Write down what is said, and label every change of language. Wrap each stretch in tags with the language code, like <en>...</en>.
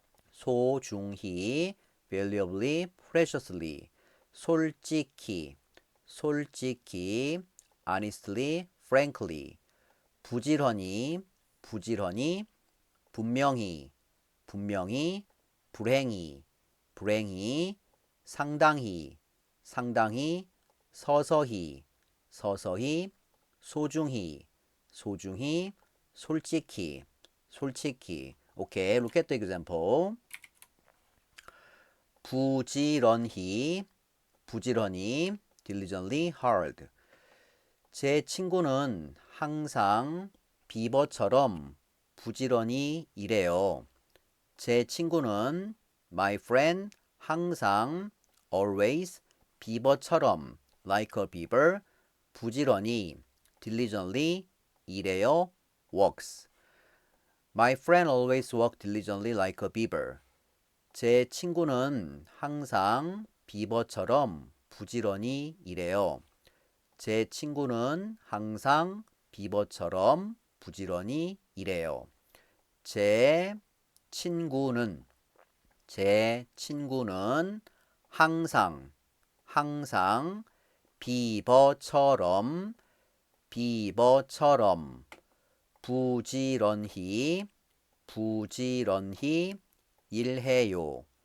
<ko>소중히,</ko> <en>valuably, preciously,</en> <ko>솔직히, 솔직히,</ko> <en>honestly, frankly,</en> <ko>부지런히, 부지런히, 분명히, 분명히, 불행히, 불행히, 상당히, 상당히, 서서히, 서서히, 소중히, 소중히, 솔직히, 솔직히.</ko> <en>오케이, look at the example.</en> <ko>부지런히, 부지런히,</ko> <en>diligently hard.</en> <ko>제 친구는 항상 비버처럼 부지런히 일해요. 제 친구는</ko> <en>my friend</en> <ko>항상</ko> <en>always</en> <ko>비버처럼</ko> <en>like a beaver</en> <ko>부지런히</ko> <en>diligently</en> <ko>일해요.</ko> <en>works. My friend always work diligently like a beaver.</en> <ko>제 친구는 항상 비버처럼 부지런히 일해요. 제 친구는 항상 비버처럼 부지런히 일해요. 제 친구는 제 친구는 항상 항상 비버처럼 비버처럼 부지런히 부지런히 일해요.</ko>